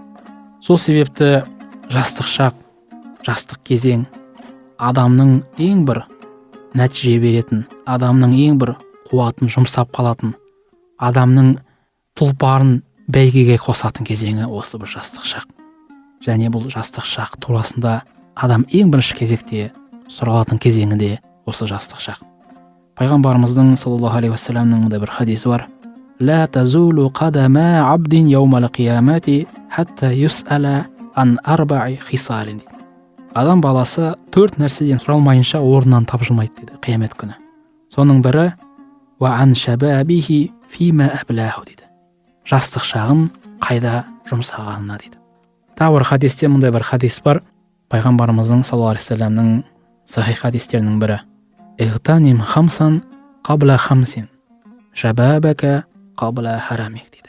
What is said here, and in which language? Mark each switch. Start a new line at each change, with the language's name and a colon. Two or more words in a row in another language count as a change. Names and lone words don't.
Kazakh: Сол себепті жастық шақ, жастық кезең адамның ең бір нәтиже беретін, адамның ең бір қуатын жұмсап қалатын, адамның тұлпарын бәйгеге қосатын кезеңі осы бір жастық шақ. Және бұл жастық шақ турасында адам ең бірінші кезекте сұралатын кезеңі де осы жастық шақ. Пайғамбарымыздың
Arabic: صلى الله عليه وسلم
Kazakh: мындай бір хадисі бар:
Arabic: لا تزول قدم عبد يوم القيامة حتى يسأل عن 4 خصال.
Kazakh: Адам баласы 4 нәрседен сұралмайынша орнынан тапжылмайды дейді қиямет күні. Соның бірі
Arabic: وعن شبابه فيما أبلاه
Kazakh: дейді. Жастық шағын қайда жұмсағанына дейді. Тағы бір хадисте мындай бір хадис бар. Пайғамбарымыздың
Arabic: صلى الله عليه وسلم
Kazakh: сахих хадистерінің бірі:
Arabic: اغتنم خمسا قبل خمس شبابك قبل هرمك
Kazakh: дейді.